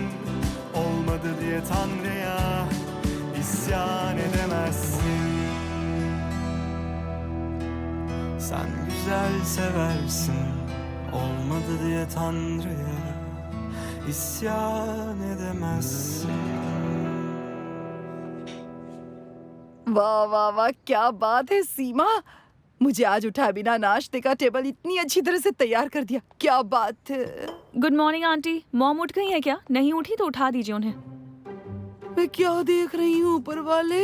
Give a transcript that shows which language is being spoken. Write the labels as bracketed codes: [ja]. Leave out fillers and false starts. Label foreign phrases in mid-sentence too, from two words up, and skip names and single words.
[tr] Olmadı diye Tanrı'ya isyan edemezsin. Sen güzel seversin. Olmadı diye Tanrı'ya isyan edemezsin. [hi] वाह वाह वाह, क्या बात है सीमा। मुझे आज उठाए बिना नाश्ते का टेबल इतनी अच्छी तरह से तैयार कर दिया। क्या बात है। [en] good morning [hi] आंटी। मॉम उठ गई है क्या? नहीं उठी तो उठा दीजिए उन्हें। मैं क्या देख रही हूँ ऊपर वाले?